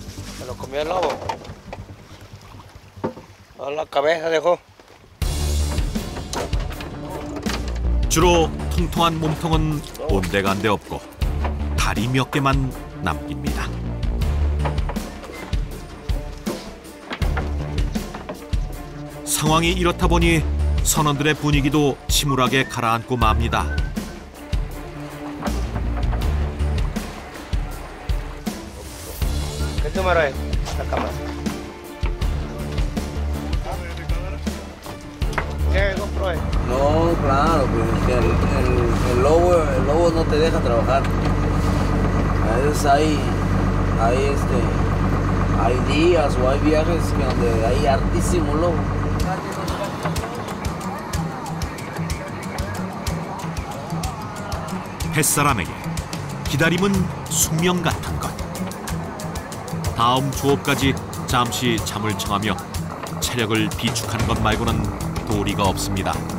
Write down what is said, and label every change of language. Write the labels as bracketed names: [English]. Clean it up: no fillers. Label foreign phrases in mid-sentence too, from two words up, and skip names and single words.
[Korean] 주로 통통한 몸통은 온데간데 없고 다리 몇 개만 남깁니다. 상황이 이렇다 보니 선원들의 분위기도 침울하게 가라앉고 맙니다. [Spanish] No, claro, pues el lobo no te deja trabajar. A veces hay días o hay viajes donde hay hartísimo lobo. [Korean] 햇사람에게 기다림은 숙명 같은 것. 다음 조업까지 잠시 잠을 청하며 체력을 비축하는 것 말고는 도리가 없습니다.